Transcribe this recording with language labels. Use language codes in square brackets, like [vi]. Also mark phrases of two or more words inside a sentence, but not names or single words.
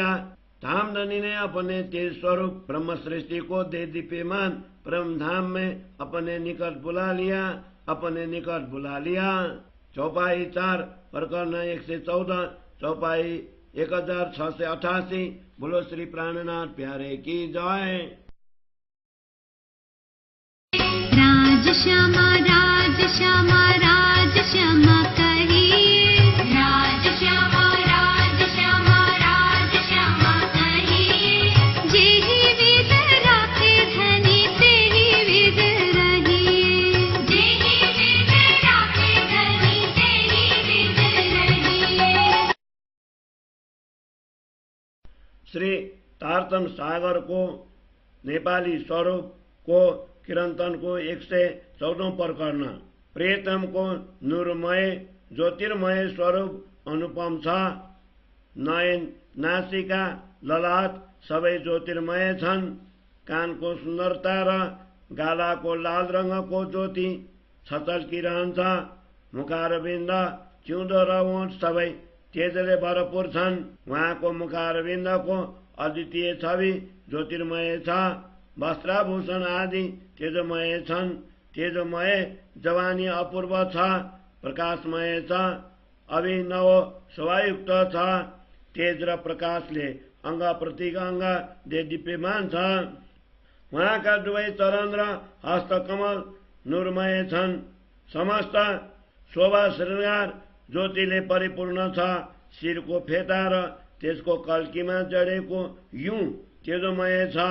[hi] धामधनी ने अपने तेज स्वरूप ब्रह्म सृष्टि को दे दीप्यमान परम धाम में अपने निकट बुला लिया, अपने निकट बुला लिया। चौपाई 4 प्रकरण 114, चौपाई 1688। बोलो श्री प्राणनाथ प्यारे की जय। राज श्यामा राज श्यामा राज श्यामा कहिए, राज श्यामा राज श्यामा राज श्यामा कहिए। जेहि विध राखे धनी तेहि विध रहिए, जेहि विध राखे धनी तेहि विध रहिए। [ne] श्री तारतम सागर को नेपाली स्वरूप को किरंतन को 114 प्रकरण। प्रियतम को नूरमय ज्योतिर्मय स्वरूप अनुपम छ। नयन नासिका ललाट सबै ज्योतिर्मय छन्। कानको सुन्दरता र गालाको लाल रंगको ज्योति छचल्किरहन्छ। मुखारविन्द चिउँदो र ओठ सबै तेजले भरपूर छन्। उहाँको मुखारविन्दको अद्वितीय छवि ज्योतिर्मय छ। वस्त्राभूषण आदि तेजोमय छन्। तेजोमय जवानी अपूर्व छ, प्रकाशमय छ, अभिनव शोभायुक्त छ। तेज र प्रकाशले अंग प्रति अंग दिव्यमान छ। उहाँका दुवै चरण र हस्तकमल नूरमय छन्। समस्त शोभा श्रृंगार ज्योतिले परिपूर्ण छ। शिरको फेटा र त्यसको कल्कीमा जडेको युं तेजोमय छ।